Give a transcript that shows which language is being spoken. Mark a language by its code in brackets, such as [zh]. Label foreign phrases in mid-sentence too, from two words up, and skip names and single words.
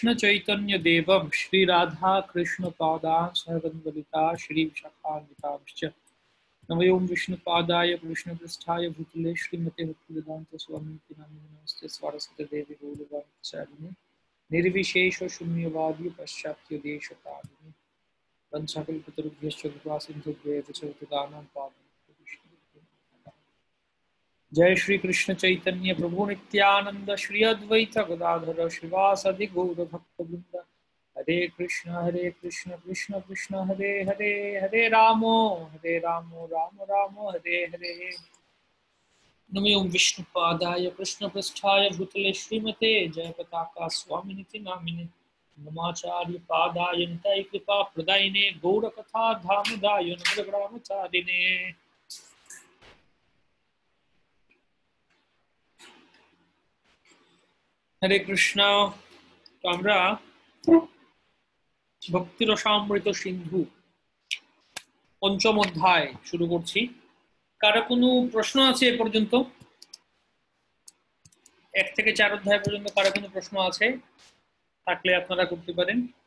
[sa] चैतन्य देवं श्री राधा कृष्ण पादान् सहगण ललिता श्री विशाखान्वितांश्च नमो विष्णुपादाय कृष्णपृष्ठाय भूतले श्रीमते भक्तिवेदांत स्वामी नामिने नमस्ते सरस्वती देवी गौरवाणी निर्विशेष शून्यवादी पाश्चात्य देशतारिणे वंशाकल्पतरुभ्यश्च कृपा सिन्धुभ्येव च पतितानां पावनेभ्यो जय श्री कृष्ण चैतन्य प्रभु नित्यानंद श्री अद्वैत गदाधर श्रीवासदि गौर भक्तवृंद हरे कृष्ण कृष्ण कृष्ण हरे हरे हरे रामो राम राम हरे हरे नमो विष्णुपादाय कृष्णपृष्ठाय भूतले श्रीमते जयपताका स्वामिनिति नामिने नमाचार्य पादाय निताय कृपा प्रदायिने गौरकथा धामदाय नमोग्रामचारिणे हरे कृष्ण। [bn] तो আমরা ভক্তি রসামৃত সিন্ধু পঞ্চম অধ্যায় শুরু করছি। কারো কোনো প্রশ্ন আছে এ পর্যন্ত? 1 থেকে 4 অধ্যায় পর্যন্ত কারো কোনো প্রশ্ন আছে থাকলে আপনারা করতে পারেন।